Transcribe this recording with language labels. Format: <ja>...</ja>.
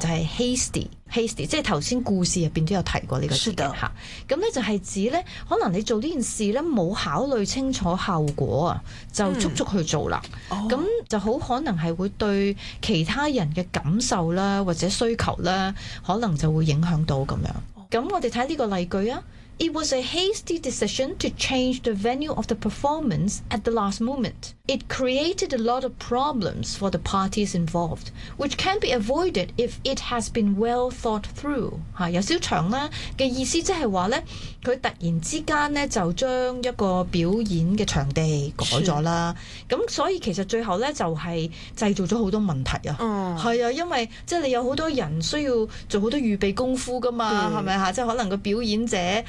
<yue>就系 hasty。hasty 即是头先故事入面都有提过呢个字嘅吓，咁咧就系指咧，可能你做呢件事咧冇考虑清楚后果啊，就速速去做啦，咁、嗯、就好可能系会对其他人嘅感受啦或者需求啦，可能就会影响到咁样。咁我哋睇呢个例句啊。</yue> <en>It was a hasty decision to change the venue of the performance at the last moment. It created a lot of problems for the parties involved, which can be avoided if it has been well thought through.</en> <yue>啊、有少长啦嘅意思即系话咧，佢突然之间咧就将一个表演嘅场地改咗啦。咁所以其实最后咧就系、是、制造咗好多问题啊。系、嗯、啊，因为即系你有好多人需要做好多预备功夫噶嘛，系咪吓？即系可能个表演者。</yue>